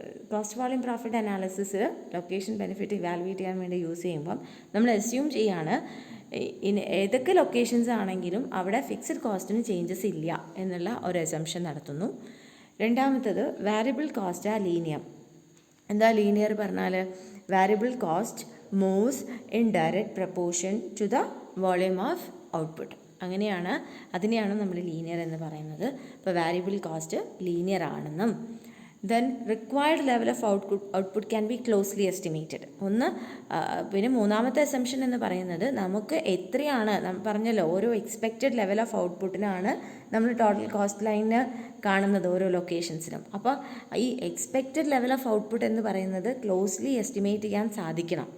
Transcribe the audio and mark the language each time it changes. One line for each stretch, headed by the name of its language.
Malayalam: Cost, volume, profit analysis location benefit evaluate ചെയ്യാൻ വേണ്ടി use ചെയ്യുമ്പം നമ്മൾ അസ്യൂം ചെയ്യാണ് ഏതൊക്കെ ലൊക്കേഷൻസ് ആണെങ്കിലും അവിടെ ഫിക്സഡ് കോസ്റ്റിന് ചേഞ്ചസ് ഇല്ല എന്നുള്ള ഒരു അസംഷൻ നടത്തുന്നു. രണ്ടാമത്തത് വാരിയബിൾ കോസ്റ്റ് ആ ലീനിയർ. എന്താ ലീനിയർ പറഞ്ഞാൽ?
English: Variable cost moves in direct proportion to the volume of output.
Malayalam: അതിനെയാണ് നമ്മൾ ലീനിയർ എന്ന് പറയുന്നത്. അപ്പോൾ വാരിയബിൾ കോസ്റ്റ് ലീനിയർ ആണെന്നും
English: then required level of output can be closely estimated.
Malayalam: പിന്നെ മൂന്നാമത്തെ അസംഷൻ എന്ന് പറയുന്നത് നമുക്ക് എത്രയാണ് പറഞ്ഞല്ലോ, ഓരോ എക്സ്പെക്റ്റഡ് ലെവൽ ഓഫ് ഔട്ട്പുട്ടിനാണ് നമ്മൾ ടോട്ടൽ കോസ്റ്റ് ലൈന് കാണുന്നത് ഓരോ ലൊക്കേഷൻസിനും. അപ്പോൾ ഈ എക്സ്പെക്റ്റഡ് ലെവൽ ഓഫ് ഔട്ട്പുട്ട് എന്ന് പറയുന്നത് ക്ലോസ്ലി എസ്റ്റിമേറ്റ് ചെയ്യാൻ സാധിക്കണം.